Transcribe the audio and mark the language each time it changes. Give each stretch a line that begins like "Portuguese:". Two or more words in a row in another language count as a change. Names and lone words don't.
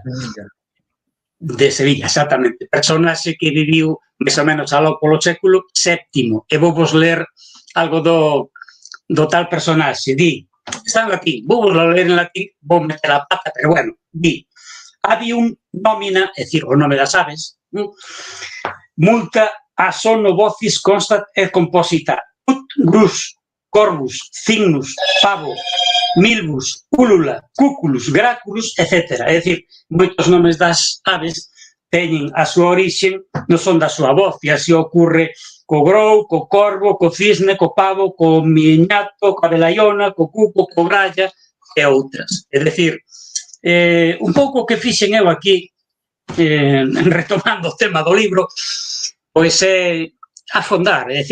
Galician: De Sevilla, exactamente. Personaxe que viviu máis ou menos aló polo século VII. E vou vos ler algo do tal personaxe. Di, está en latín, vou vos ler en latín, vou meter a pata, pero bueno, di,
Latin: avium nomina,
Galician: é dicir, o nome das aves,
Latin: multa a sono vocis constat et composita, ut grus, corvus, cygnus, pavo, milvus, ulula, cuculus, graculus,
Galician: etc. É dicir, moitos nomes das aves teñen a súa orixe non son da súa voz, e así ocurre co grou, co corvo, co cisne, co pavo, co miñato, co abelaiona, co cuco, co gralla e outras. É dicir, un pouco que fixen eu aquí, retomando o tema do libro, pois é afondar, é